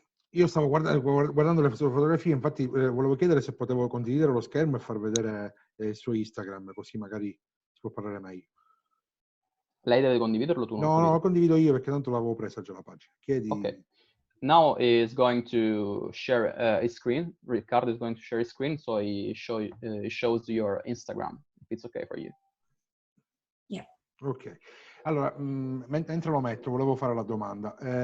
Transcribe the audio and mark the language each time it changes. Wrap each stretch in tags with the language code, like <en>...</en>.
<it>Io stavo guardando le sue fotografie, infatti volevo chiedere se potevo condividere lo schermo e far vedere il suo Instagram, così magari si può parlare meglio. Lei deve condividerlo, tu non No, lo lo condivido io perché tanto l'avevo presa già la pagina. Chiedi. Ok.</it> <en>Now is going to share his screen. Riccardo is going to share his screen, so he shows your Instagram, if it's okay for you. Yeah. Ok.</en> <it>Allora, mentre lo metto, volevo fare la domanda.</it>